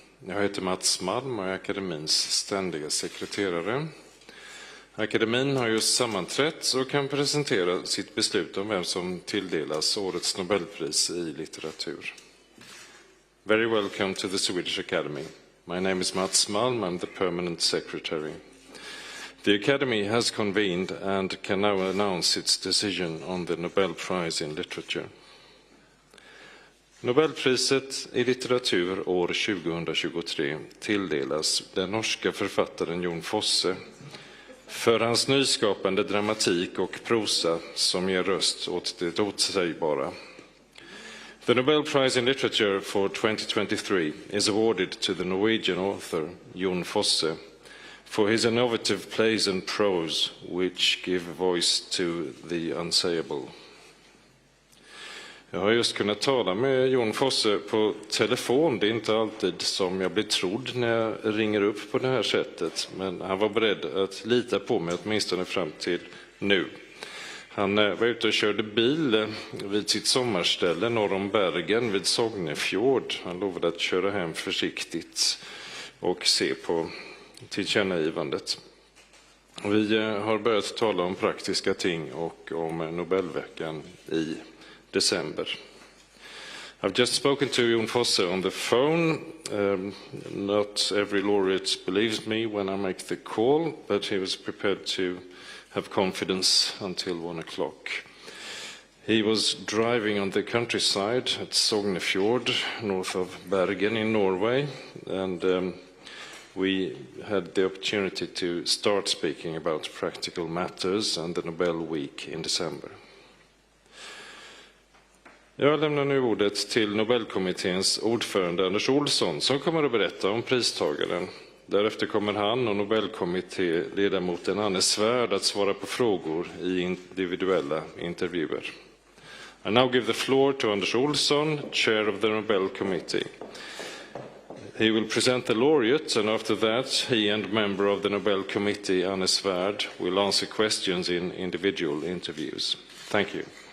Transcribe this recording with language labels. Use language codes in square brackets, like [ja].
[sv] Jag heter Mats Malm och är akademins ständiga sekreterare. Akademin har just sammanträtt och kan presentera sitt beslut om vem som tilldelas årets Nobelpris i litteratur. [en] Very welcome to the Swedish Academy. My name is Mats Malm, I'm the permanent secretary. The Academy has convened and can now announce its decision on the Nobel Prize in Literature. [sv] Nobelpriset i litteratur år 2023 tilldelas den norska författaren Jon Fosse för hans nyskapande dramatik och prosa som ger röst åt det otsägbara. [en] The Nobel Prize in Literature for 2023 is awarded to the Norwegian author Jon Fosse for his innovative plays and prose which give voice to the unsayable. [sv] Jag har just kunnat tala med Jon Fosse på telefon. Det är inte alltid som jag blir trodd när jag ringer upp på det här sättet. Men han var beredd att lita på mig åtminstone fram till nu. Han var ute och körde bil vid sitt sommarställe norr om Bergen vid Sognefjord. Han lovade att köra hem försiktigt och se på tillkännagivandet. Vi har börjat tala om praktiska ting och om Nobelveckan i December. [en] I've just spoken to Jon Fosse on the phone. Not every laureate believes me when I make the call, but he was prepared to have confidence until 1 o'clock. He was driving on the countryside at Sognefjord, north of Bergen in Norway, and we had the opportunity to start speaking about practical matters and the Nobel Week in December. [sv] Jag lämnar nu ordet till Nobelkommitténs ordförande Anders Olsson som kommer att berätta om pristagaren. Därefter kommer han och Nobelkommittéledamoten Anne Svärd att svara på frågor i individuella intervjuer. [en] I now give the floor to Anders Olsson, chair of the Nobel Committee. He will present the laureate, and after that, he and member of the Nobel Committee, Anne Svärd, will answer questions in individual interviews. Thank you.